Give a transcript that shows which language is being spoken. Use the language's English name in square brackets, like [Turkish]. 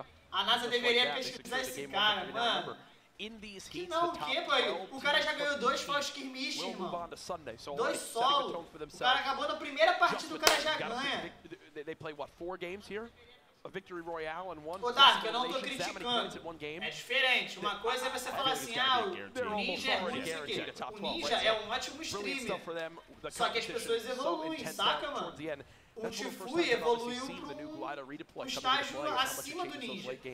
[Portuguese] A NASA deveria pesquisar esse cara, mano. Que não, o que, boy? O cara já ganhou 2 falsos Skirmsh, irmão. 2 solo. O cara acabou na primeira partida, o cara já ganha. [English] They play what, 4 games here? A victory royale and one. [Portuguese] Ô, Dark, eu não tô criticando. É diferente. Uma coisa é você falar assim, ah, o Ninja é ruim, não sei o quê. O Ninja é um ótimo streamer. Só que as pessoas evoluem, saca, mano? O Tfue evoluiu para um estágio acima do Ninja.